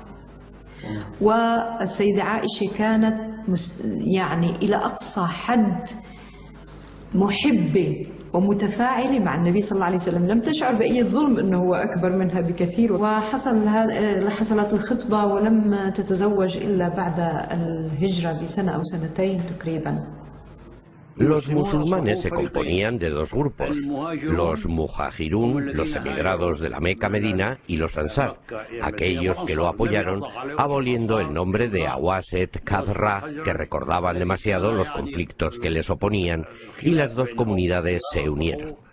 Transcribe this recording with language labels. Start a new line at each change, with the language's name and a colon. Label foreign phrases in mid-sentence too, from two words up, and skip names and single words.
Arabic: والسيدة عائشة كانت يعني إلى أقصى حد محبة ومتفاعلة مع النبي صلى الله عليه وسلم، لم تشعر بأي ظلم أنه هو أكبر منها بكثير. حصلت الخطبة ولم تتزوج إلا بعد الهجرة بسنة أو سنتين تقريبا.
Spanish: Los musulmanes se componían de dos grupos, los muhajirún, los emigrados de la Meca Medina, y los ansar, aquellos que lo apoyaron, aboliendo el nombre de Awaset Khazra, que recordaban demasiado los conflictos que les oponían, y las dos comunidades se unieron.